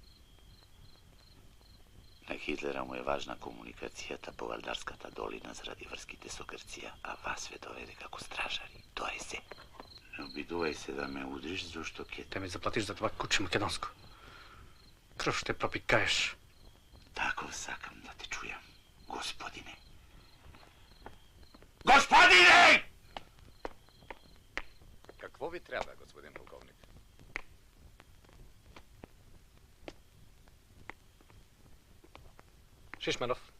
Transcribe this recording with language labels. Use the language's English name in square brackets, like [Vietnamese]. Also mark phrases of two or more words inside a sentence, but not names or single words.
[Macedonian] На Хитлера му е важна комуникацијата по Валдарската долина заради врските со Грција, а вас ве доведе како стражари. Тоа е се. Не обидувај се да ме удриш, зашто ќе... [Bulgarian] Те ми заплатиш за това куче македонско. [Macedonian] Крв ще пропикаеш. Тако сакам да те чујам, господине. Господине! [Bulgarian] Какво ви трябва, господин полковник? Шишманов.